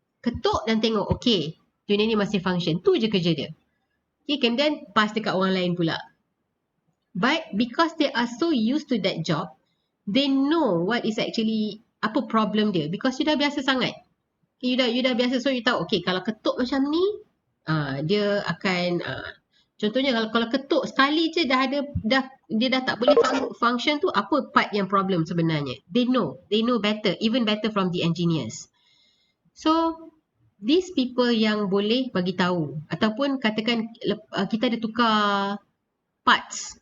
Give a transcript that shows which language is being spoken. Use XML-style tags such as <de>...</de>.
<ms>Ketuk dan tengok, okay, tuner ni masih function. Tu je kerja dia. Okay, kemudian pass dekat orang lain pula.</ms> <en>But because they are so used to that job, they know what is actually,</en> <ms>apa problem dia.</ms> <en>Because you</en> <ms>dah biasa sangat. Okay, you dah biasa, so you tahu, okay, kalau ketuk macam ni, dia akan Contohnya kalau ketuk sekali je dia dah tak boleh function tu, apa part yang problem sebenarnya?</ms> <en>They know better, even better from the engineers. So these people</en> <ms>yang boleh bagi tahu, ataupun katakan kita ada tukar parts.</ms>